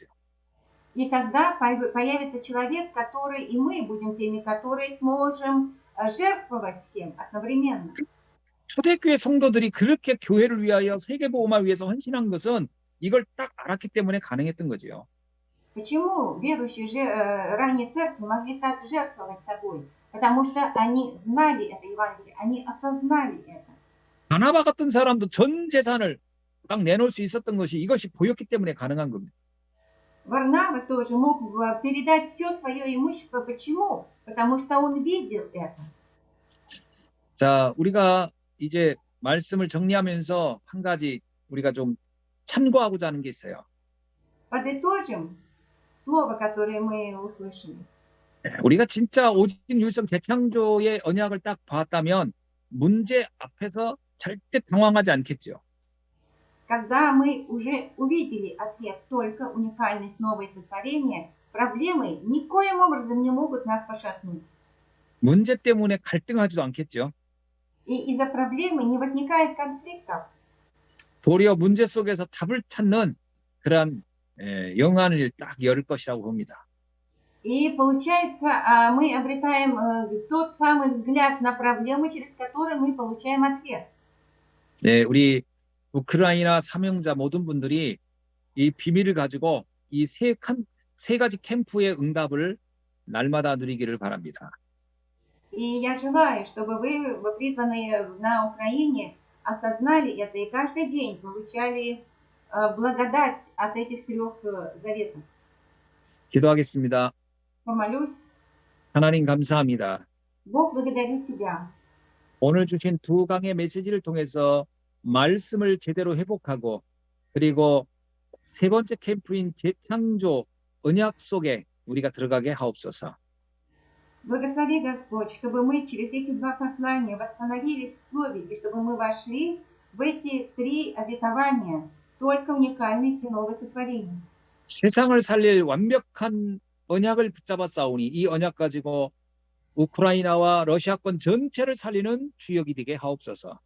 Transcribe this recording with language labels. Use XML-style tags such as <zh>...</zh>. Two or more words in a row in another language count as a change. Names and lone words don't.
<ru>И тогда появится человек, который, и мы будем теми, которые сможем жертвовать всем одновременно.</ru> <ko>초대교회 성도들이 그렇게 교회를 위하여 세계복음화 위해서 헌신한 것은 이걸 딱 알았기 때문에 가능했던 거죠.</ko> <ru>Почему верующие ранней церкви могли так жертвовать собой? Потому что они знали это Евангелие, они осознали это.</ru> <ko>바나바 같은 사람도 전 재산을 딱 내놓을 수 있었던 것이 이것이 보였기 때문에 가능한 겁니다.</ko> <ru>Варнава тоже мог передать все свое имущество. Почему? Потому что он видел это.</ru> <ko>자, 우리가 이제 말씀을 정리하면서 한 가지 우리가 좀 참고하고자 하는 게 있어요.</ko> <ru>Подытожим слово, которое мы услышали.</ru> <ko>우리가 진짜 오직 율성 재창조의 언약을 딱 봤다면 문제 앞에서 절대 당황하지 않겠죠.</ko> <ru>Когда мы уже увидели ответ только уникальность новое сотворение, проблемы никоим образом не могут нас пошатнуть.</ru> <ko>문제 때문에 갈등하지도 않겠죠.</ko> <ru>И из-за проблемы не возникает конфликтов.</ru> <ko>도리어 문제 속에서 답을 찾는 그런 영안을 딱 열 것이라고 봅니다.</ko> <ru>И получается, мы обретаем тот самый взгляд на проблему, через который мы получаем ответ.</ru> <ko>네, 우리 우크라이나 사명자 모든 분들이 이 비밀을 가지고 이 세 가지 캠프의 응답을 날마다 누리기를 바랍니다.</ko> <ru>И я желаю, чтобы вы, призванные на Украине, осознали это и каждый день получали благодать от этих 3 заветов.</ru> <ko>기도하겠습니다.</ko> <ru>Помолюсь.</ru> <ko>하나님 감사합니다.</ko> <ru>Бог, благодарю Тебя.</ru> <ko>오늘 주신 2강의 메시지를 통해서 말씀을 제대로 회복하고 그리고 3번째 캠프인 재창조 언약 속에 우리가 들어가게 하옵소서.</ko> <ru>Благослови, Господь, чтобы мы через эти 2 послания восстановились в Слове, и чтобы мы вошли в эти 3 обетования, только уникальности нового сотворения.</ru> <ko>세상을 살릴 완벽한 언약을 붙잡아 싸우니 이 언약 가지고 우크라이나와 러시아권 전체를 살리는 주역이 되게 하옵소서.</ko>